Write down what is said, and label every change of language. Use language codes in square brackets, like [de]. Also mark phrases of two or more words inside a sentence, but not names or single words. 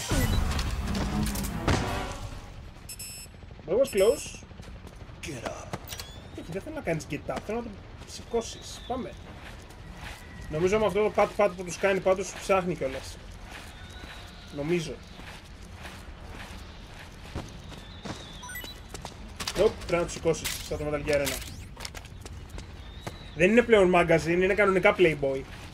[en] That was close. Get up. [el] Όχι, δεν θέλω να κάνεις [en] get up, [el] θέλω να το σηκώσεις. Πάμε. Νομίζω με αυτό το pat-pat που τους κάνει πάντως τους ψάχνει κιόλας. Νομίζω. Πρέπει να τους σηκώσεις, σαν το Metal Gear 1. Δεν είναι πλέον magazine, είναι κανονικά Playboy.